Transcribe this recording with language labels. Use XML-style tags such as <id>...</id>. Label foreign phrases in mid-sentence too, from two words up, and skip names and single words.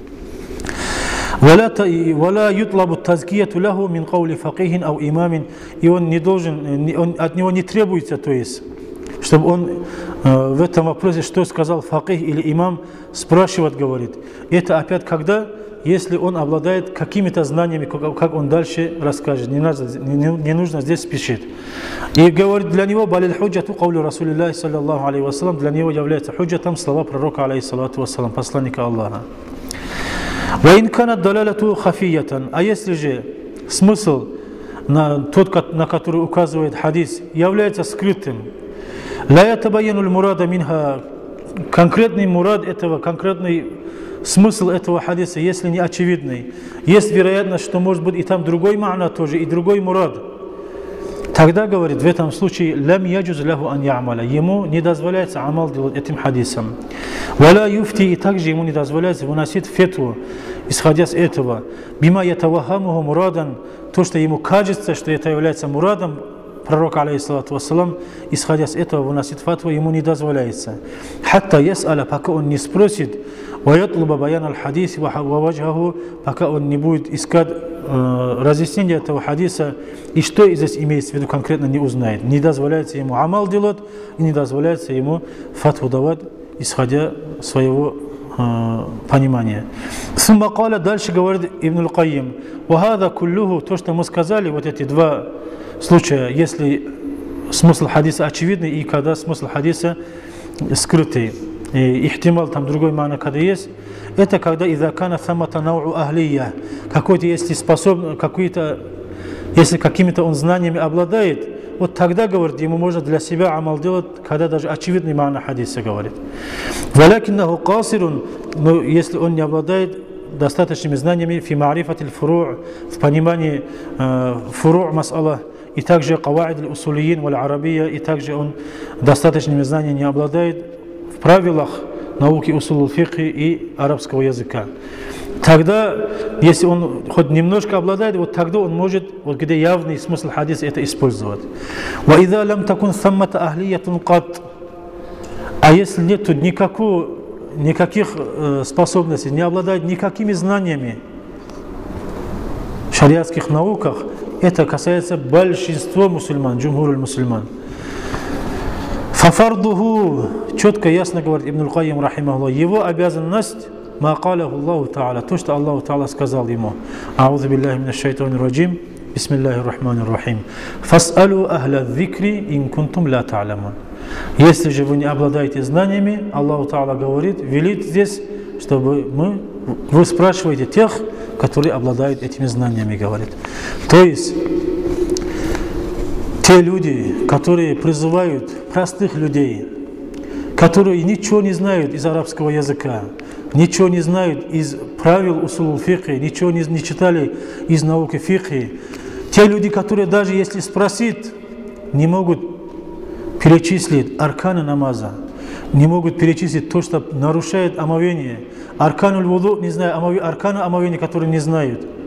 <ar>«ولا يطلب تزكية له من قول فقيه أو إمام».</ar> <ru>И он не должен, от него не требуется, то есть, чтобы он в этом вопросе, что сказал факих или имам, спрашивать, говорит. Это опять когда? Если он обладает какими-то знаниями, как он дальше расскажет. Не нужно здесь спешить. И говорит, для него</ru> <ar>بل الحجة قول رسول الله صلى الله عليه وسلم,</ar> <ru>для него является худжатом слова пророка,</ru> <ar>عليه الصلاة والسلام,</ar> <ru>посланника Аллаха.</ru> <ar>وإن كانت دلالته خفية.</ar> <ru>А если же смысл, тот, на который указывает хадис, является скрытым,</ru> <ar>لا يتبين المراد منها,</ar> <ru>конкретный мурад этого, конкретный смысл этого хадиса, если не очевидный, есть вероятность, что может быть и там другой ма'на тоже, и другой мурад, тогда, говорит, в этом случае</ru> <ar>لم يجز له أن يعمل,</ar> <ru>ему не дозволяется амал делать этим хадисом.</ru> <ar>ولا يفتي,</ar> <ru>и также ему не дозволяется выносить фетву, исходя с этого,</ru> <ar>بما يتوهمه مرادا,</ar> <ru>то, что ему кажется, что это является мурадом пророк,</ru> <ar>عليه الصلاة والسلام,</ar> <ru>исходя с этого, выносит фатву, ему не дозволяется.</ru> <ar>حتى يسأل,</ar> <ru>пока он не спросит,</ru> <ar>ويطلب بيان الحديث ووجهه,</ar> <ru>пока он не будет искать разъяснение этого хадиса, и что здесь имеется в виду конкретно, не узнает. Не дозволяется ему амал делать, и не дозволяется ему фатву давать, исходя своего понимания.</ru> <ar>ثم قال,</ar> <ru>дальше говорит</ru> <ar>Ибн аль-Кайим, وهذا كله,</ar> <ru>то, что мы сказали, вот эти два случая, если смысл хадиса очевидный и когда смысл хадиса скрытый, и ихтимал, там другой мана, когда есть, это когда</ru> <ar>إذا كان ثمة نوع أهلية,</ar> <ru>какой-то, если способен, какой-то, если какими-то он знаниями обладает, вот тогда, говорит, ему можно для себя амал делать, когда даже очевидный мана хадиса говорит.</ru> <ar>ولكنه قاصر,</ar> <ru>но если он не обладает достаточными знаниями</ru> <ar>في معرفة الفروع',</ar> <ru>в понимании фуру' мас'ала, и также</ru> <ar>قواعد الأصوليين والعربية,</ar> <ru>и также он достаточными знаниями не обладает в правилах науки</ru> <ar>أصول الفقه</ar> <ru>и арабского языка. Тогда, если он хоть немножко обладает, вот тогда он может, вот где явный смысл хадиса, это использовать.</ru> <ar>وَإِذَا لَمْ تَكُنْ ثَمَّةَ أَهْلِيَّةٌ قَطْ.</ar> <ru>А если нет никаких способностей, не обладает никакими знаниями в шариатских науках, это касается большинства мусульман, джумхур мусульман. Фафардуху, четко, ясно говорит Ибн аль-Кайим, рахимахуллах, его обязанность,</ru> <ar>ما قاله الله تعالى,</ar> <ru>то, что Аллаху Та'аля сказал ему.</ru> <ar>أعوذ بالله من الشيطان الرجيم بسم الله الرحمن الرحيم. فاسألوا أهل الذكر إن كنتم لا تعلمون.</ar> <ru>Если же вы не обладаете знаниями, Аллаху Та'аля говорит, велит здесь, чтобы вы спрашиваете тех, которые обладают этими знаниями, говорит. То есть, те люди, которые призывают простых людей, которые ничего не знают из арабского языка, ничего не знают из правил</ru> <ar>أصول الفقه,</ar> <ru>ничего не читали из науки фикхи, те люди, которые даже если спросить, не могут перечислить арканы намаза, не могут перечислить то, что нарушает омовение,</ru> <ar>أركان الوضوء,</ar> <ru>не знаю, арканы омовения, которые не знают.</ru>